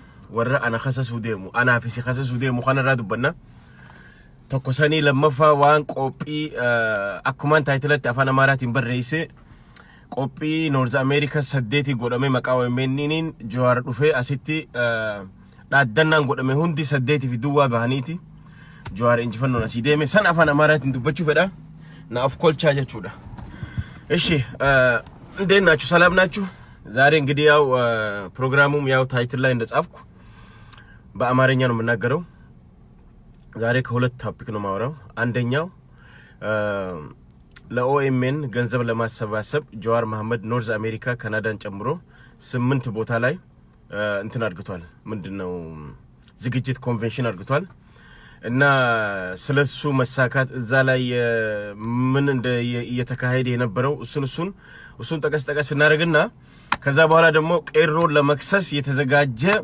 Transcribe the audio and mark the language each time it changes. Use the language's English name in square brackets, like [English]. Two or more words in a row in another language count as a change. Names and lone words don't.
[Oromo] warra ana khasasuu deemu ana fi si khasasuu deemu kana dubbanna tokkosanii lammaffaa waan qophii akkumaan taayitilatti afaan Amaaraatiin barreesse qophii North America 8 godhame maqaa OMN'in Jawaar dhufee asitti dhaaddannaan godhame hundi 8 fi duwwaa bahaniiti Jawaar injifannoon asii deeme san afaan Amaaraatiin dubbachuu fedha na of kolchaa jechuudha [Amharic] እሺ እንዴት ናችሁ ሰላም ናችሁ ዛሬ እንግዲህ ያው ፕሮግራሙም ያው ታይትል ላይ እንደጻፍኩ በአማርኛ ነው የምናገረው ዛሬ ከሁለት ቶፒክ ነው ማወራው አንደኛው ለኦኤምኤን ገንዘብ ለማሰባሰብ ጃዋር መሐመድ ኖርዝ አሜሪካ ካናዳን ጨምሮ 8 ቦታ ላይ እንትን አድርጓል ምንድነው ዝግጅት ኮንቬንሽን አድርጓል እና ስለሱ መሳካት እዛ ላይ ምን እንደ እየተካሄደ የነበረው እሱን ጠቀስ እናደርግና ከዛ በኋላ ደግሞ ቄሮ ለመክሰስ የተዘጋጀ